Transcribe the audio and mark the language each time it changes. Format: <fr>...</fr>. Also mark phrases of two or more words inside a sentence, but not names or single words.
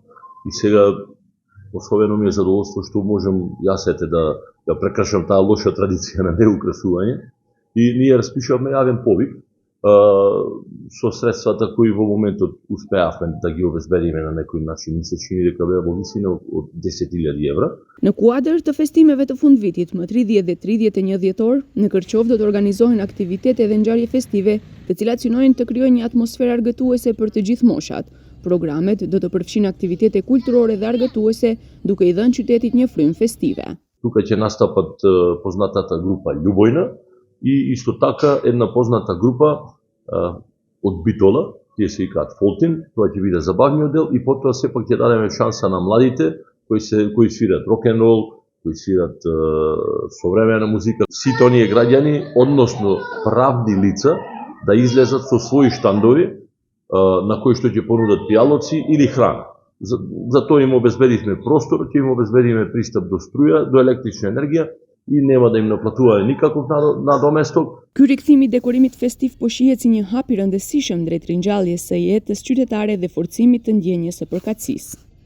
<mk>И сега особено ми е задоволство што можам јас да прекршам таа лоша традиција на неукрасување. И ние распишавме јавен повик со средствата кои во моментот успеавме да ги обезбедиме на некој начин. Ми се чини дека беа во висина од 10.000 евра.</mk> <sq>Në kuadër të festimeve të fundvitit, më 30 dhe 31 dhjetor, në Kërqovë do të organizohen aktivitete dhe ngjarje festive, të cilat synojnë të krijojnë një atmosferë argëtuese për të gjithë moshat. Programet do të përfshin aktivitete kulturore dhe argëtuese, duke i dhënë qytetit një frym festive.</sq> <mk>Тука ќе настапат познатата група Љубојна и исто така една позната група од Битола, тие се викаат Фолтин, тоа ќе биде забавниот дел и потоа сепак ќе дадеме шанса на младите кои свират рок-н-рол, кои свират современа музика. Сите оние граѓани, односно правни лица, да излезат со своји штандови на кои што ќе понудат пијалоци или храна. За тоа им обезбедивме простор, ќе им обезбедиме пристап до струја, до електрична енергија и нема да им наплатуваме никаков надоместок.</mk> <sq>Ky rikthim i dekorimit festiv po shihet si një hap i rëndësishëm drejt ringjalljes së jetës qytetare dhe forcimit të ndjenjes së përkatësisë.</sq>